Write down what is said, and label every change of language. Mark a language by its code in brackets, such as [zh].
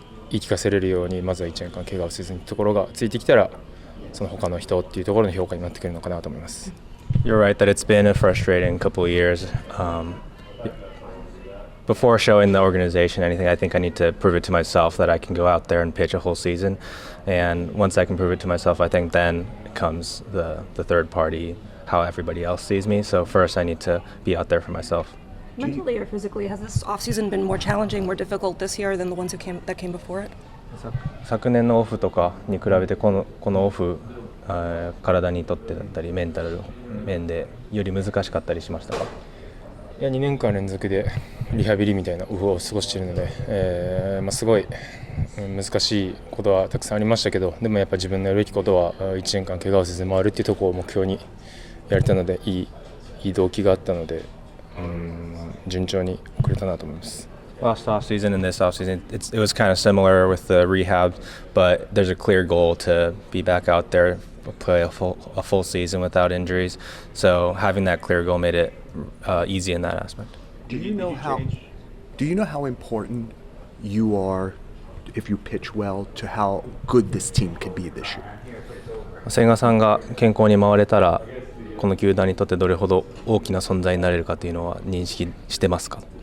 [ja] 言い聞かせれるように、まずは1年間怪我をせずにところがついてきたら、その他の人っていうところの評価になってくるのかなと思います。 [en] You're right that it's been a frustrating couple of years. Before showing the organization anything, I think I need to prove it to myself that I can go out there and pitch a whole season. And once I can prove it to myself, I think then comes the third party, how everybody else sees me. So first I need to be out there for myself. Mentally or physically, has this off-season been more challenging, more difficult this year than the ones that came before it? [ja] 昨年のオフとかに比べてこのオフ、体にとってだったりメンタル面でより難しかったりしましたか？いや、2年間連続でリハビリみたいなオフを過ごしているので、すごい難しいことはたくさんありましたけど、でもやっぱ自分のやるべきことは1年間怪我をせず回るっていうところを目標にやれたので、いい動機があったので、順調に送れたなと思います。 [en] Last offseason and this offseason, it was kind of similar with the rehab, but there's a clear goal to be back out there, play a full season without injuries. So having that clear goal made it easy in that aspect. Do you know how important you are if you pitch well to how good this team could be this year? [ja] 千賀さんが健康に回れたら、この球団にとってどれほど大きな存在になれるかというのは認識してますか？